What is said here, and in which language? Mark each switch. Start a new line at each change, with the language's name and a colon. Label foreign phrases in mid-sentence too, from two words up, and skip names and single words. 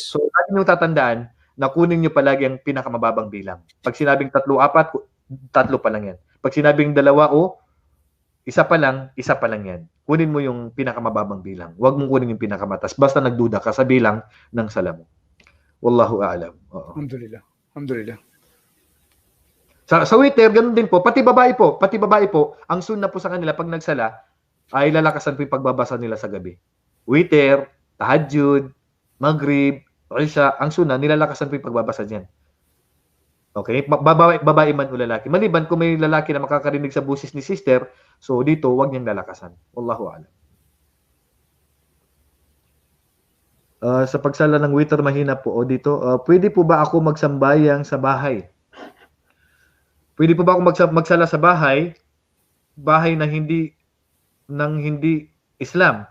Filipino: So, lagi nyo tatandaan na kunin nyo palagi ang pinakamababang bilang. Pag sinabing 3, 4, 3 pa lang yan. Pag sinabing 2 o 1 pa lang yan. Kunin mo yung pinakamababang bilang. Huwag mong kunin yung pinakamatas. Basta nagduda ka sa bilang ng sala mo.
Arabic: والله أعلم. الحمد لله. الحمد لله.
Filipino: Sa witr, ganun din po. Pati babae po, ang sunna po sa kanila pag nagsala, ay lalakasan po yung pagbabasa nila sa gabi. Witr, tahajjud, maghrib, isha, ang sunna, nilalakasan po yung pagbabasa dyan. Okay? Babae man o lalaki. Maliban kung may lalaki na makakarinig sa busis ni sister, so dito, huwag niyang lalakasan.
Arabic: والله أعلم.
Filipino: Sa pagsala ng witr, mahina po. O dito, pwede po ba ako magsambayang sa bahay? Pwede po ba ako magsala sa bahay na hindi Islam?